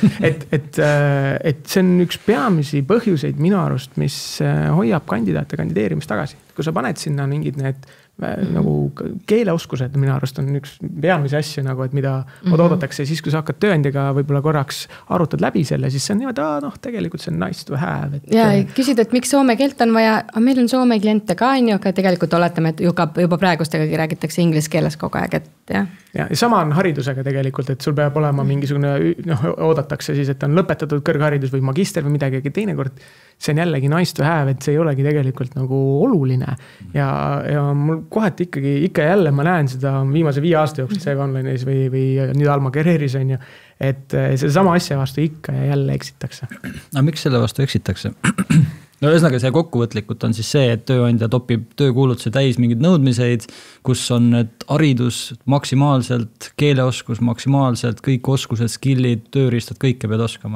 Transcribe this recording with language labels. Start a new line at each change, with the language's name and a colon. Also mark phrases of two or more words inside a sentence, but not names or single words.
Estonian: Et see on üks peamisi põhjuseid minu arust, mis hoiab kandidaate kandideerimist tagasi. Kui sa paned sinna mingid need nagu keeleoskused minu arust on üks peamisi asju, nagu, et mida oodatakse. Siis, kui sa hakkad tööandjaga võib-olla korraks arutad läbi selle, siis see on niimoodi, tegelikult see on
English: nice to have.
Estonian: Ja küsid, et miks soome keelt on vaja, meil on soome kliente ka, aga tegelikult oletame, et juba praegustegagi räägitakse inglise keeles kogu aeg, et jah. Ja sama on haridusega tegelikult, et sul peab olema mingisugune, oodatakse siis, et on lõpetatud kõrgharidus või magister või midagi, teinekord see on jällegi
English: nice to have,
Estonian: et see ei olegi tegelikult nagu oluline. Ja mul kohati ikka jälle ma näen seda viimase 5 aasta jooksul Save Online'is või nüüd Alma Careeris on ju, et see sama asja vastu ikka ja jälle eksitakse. Aga miks selle vastu eksitakse? No ühesõnaga see kokkuvõtlikult on siis see, et tööandja topib töökuulutuse täis mingid nõudmiseid, kus on need haridus maksimaalselt, keeleoskus maksimaalselt, kõik oskused, skillid, tööriistad, kõike pead oskama.